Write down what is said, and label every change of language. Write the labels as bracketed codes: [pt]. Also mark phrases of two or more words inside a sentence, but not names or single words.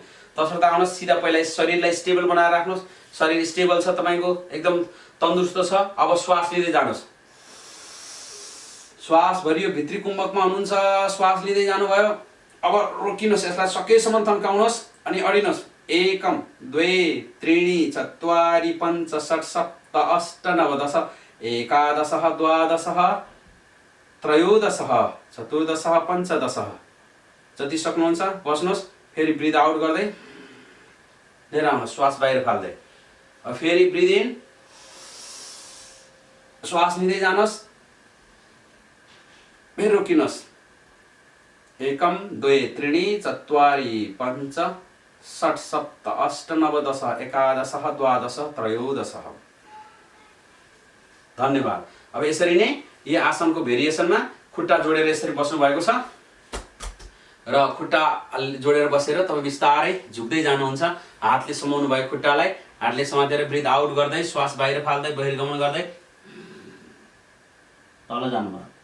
[ne] तसर्थ आउनुहोस्, सिधा पहिला शरीरलाई स्टेबल बनाएर राख्नुहोस्। शरीर स्टेबल छ तपाईको, एकदम तन्दुरुस्त छ। अब श्वास लिँदै जानुहोस्। श्वास भरियो, भित्री कुम्भकमा हुनुहुन्छ, श्वास लिँदै जानुभयो। अब रोकिनुहोस्, यसलाई सकेसम्म तन्काउनुहोस् अनि अडिनुहोस्। [sa] एकम द्वे त्रीणि चत्वारि पञ्च षट् सप्त अष्ट नव दश एकादश द्वादश त्रयोदश चतुर्दश पञ्चदश। [ne] जति सक्नुहुन्छ बस्नुहोस्। फेरि [en] breath out [ne] गर्दै लिएर आउनुहोस्, श्वास बाहिर फाल्दै। अब फेरि [en] breath in, [ne] श्वास लिँदै जानुहोस्, फेरि रोकिनुहोस्। [sa] एकम द्वे त्रीणि चत्वारि पञ्च षट् सप्त अष्ट नव दश एकादश द्वादश त्रयोदश। [ne] धन्यवाद। अब यसरी नै यो आसनको भेरिएसनमा खुट्टा जोडेर यसरी बस्नु भएको छ र खुट्टा जोडेर बसेर तपाईँ बिस्तारै झुक्दै जानुहुन्छ। हातले समाउनु भयो खुट्टालाई, हातले समातेर [en] breath out [ne] गर्दै श्वास बाहिर फाल्दै बहिर्गमन गर्दै तल जानुभयो।